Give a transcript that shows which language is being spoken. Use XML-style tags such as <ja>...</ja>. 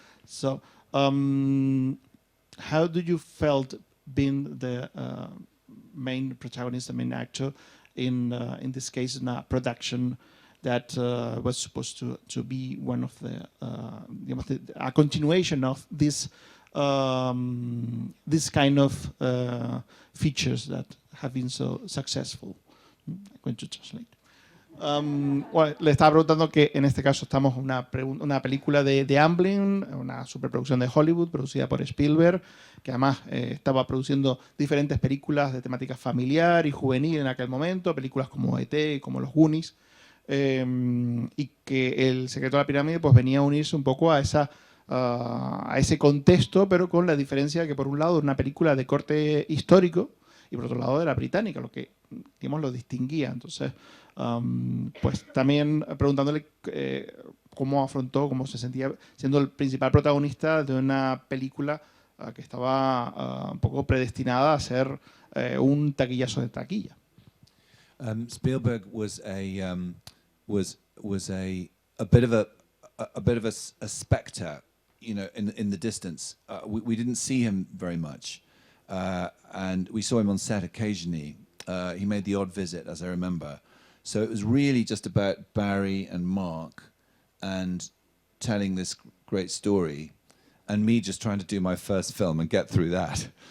<en>So how do you felt being the main protagonist, the main actor, in this case in a production that was supposed to be one of a continuation of this kind of features that have been so successful? I'm going to translate.</en> <es>Bueno, le estaba preguntando que en este caso estamos en una película de Amblin, una superproducción de Hollywood producida por Spielberg, que además estaba produciendo diferentes películas de temática familiar y juvenil en aquel momento, películas como E.T., como Los Goonies, y que El Secreto de la Pirámide pues venía a unirse un poco a ese contexto, pero con la diferencia que por un lado era una película de corte histórico y por otro lado era británica, lo que digamos lo distinguía. Entonces pues también preguntándole cómo afrontó, cómo se sentía siendo el principal protagonista de una película que estaba un poco predestinada a ser un taquillazo de taquilla.</es> <en>Spielberg was a bit of a spectre, you know, in the distance. We didn't see him very much, and we saw him on set occasionally. He made the odd visit, as I remember. So it was really just about Barry and Mark and telling this great story, and me just trying to do my first film and get through that.</en>